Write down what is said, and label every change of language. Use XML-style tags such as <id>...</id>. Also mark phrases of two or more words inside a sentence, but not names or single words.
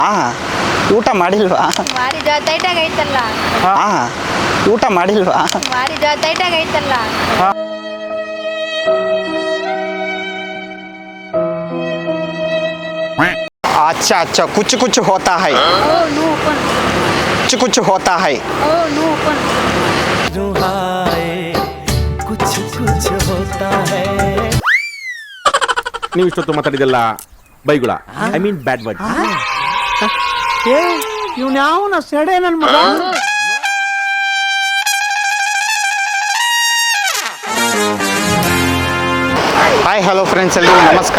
<kn>ಊಟ ಮಾಡಿಲ್ವಾ? ಮಾಡಿದ ಟೈಟಾಗ ಐತಲ್ಲ. ಊಟ ಮಾಡಿಲ್ವಾ? ಮಾಡಿದ ಟೈಟಾಗ ಐತಲ್ಲ.</kn> <hi>अच्छा अच्छा कुछ कुछ होता है. कुछ कुछ होता है. कुछ कुछ होता है.</hi> <kn>ನೀವು ಇಷ್ಟೊತ್ತು ಮಾತಾಡಿದೆಲ್ಲ ಬೈಗುಳ,</kn> <en>I mean bad word.</en> <kn>ಇವ್ನು ಯಾವನ ಸೆಡೆ ನನ್ನ ಮಗ.</kn> <en>hi hello friends,</en> <kn>ಎಲ್ರಿಗೂ ನಮಸ್ಕಾರ.</kn>